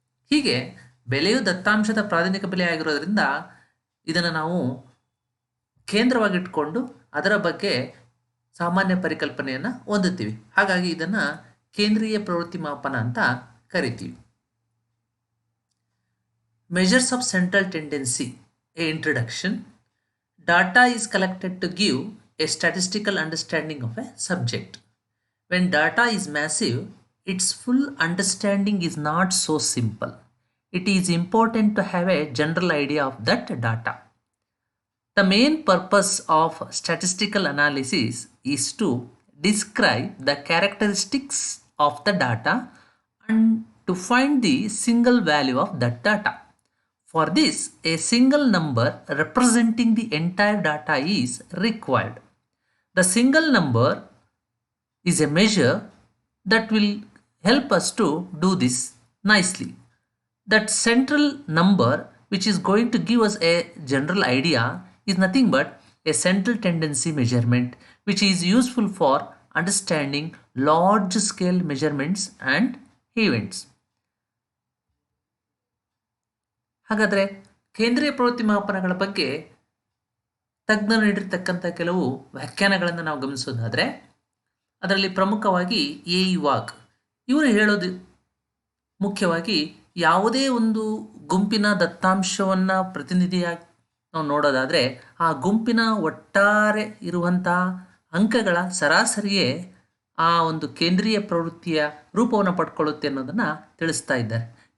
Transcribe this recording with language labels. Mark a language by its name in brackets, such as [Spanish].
[Kannada] ಹೀಗೆ ಬೆಲೆಯು ದತ್ತಾಂಶದ ಪ್ರಾಥಮಿಕ ಬೆಲೆ ಆಗಿರೋದ್ರಿಂದ ಇದನ್ನು ನಾವು ಕೇಂದ್ರವಾಗಿಟ್ಕೊಂಡು ಅದರ ಬಗ್ಗೆ ಸಾಮಾನ್ಯ ಪರಿಕಲ್ಪನೆಯನ್ನು ಹೊಂದುತ್ತೀವಿ. ಹಾಗಾಗಿ ಇದನ್ನು ಕೇಂದ್ರೀಯ ಪ್ರವೃತ್ತಿ ಮಾಪನ ಅಂತ ಕರಿತೀವಿ. [English] Measures of central tendency, a introduction. Data is collected to give a statistical understanding of a subject. When data is massive, its full understanding is not so simple. It is important to have a general idea of that data. The main purpose of statistical analysis is to describe the characteristics of the data and to find the single value of that data. For this, a single number representing the entire data is required. The single number is a measure that will help us to do this nicely. That central number, which is going to give us a general idea, is nothing but a central tendency measurement, which is useful for understanding large scale measurements and events. [Kannada] ಹಾಗಾದರೆ ಕೇಂದ್ರೀಯ ಪ್ರವೃತ್ತಿ ಮಾಪನಗಳ ಬಗ್ಗೆ ತಜ್ಞರು ನೀಡಿರ್ತಕ್ಕಂಥ ಕೆಲವು ವ್ಯಾಖ್ಯಾನಗಳನ್ನು ನಾವು ಗಮನಿಸೋದಾದರೆ, ಅದರಲ್ಲಿ ಪ್ರಮುಖವಾಗಿ ಎ ಇ ವಾಗ್ ಇವರು ಹೇಳೋದು ಮುಖ್ಯವಾಗಿ ಯಾವುದೇ ಒಂದು ಗುಂಪಿನ ದತ್ತಾಂಶವನ್ನು ಪ್ರತಿನಿಧಿಯಾಗಿ ನಾವು ನೋಡೋದಾದರೆ ಆ ಗುಂಪಿನ ಒಟ್ಟಾರೆ ಇರುವಂತಹ ಅಂಕಗಳ ಸರಾಸರಿಯೇ ಆ ಒಂದು ಕೇಂದ್ರೀಯ ಪ್ರವೃತ್ತಿಯ ರೂಪವನ್ನು ಪಡ್ಕೊಳ್ಳುತ್ತೆ ಅನ್ನೋದನ್ನು ತಿಳಿಸ್ತಾ ಇದ್ದಾರೆ.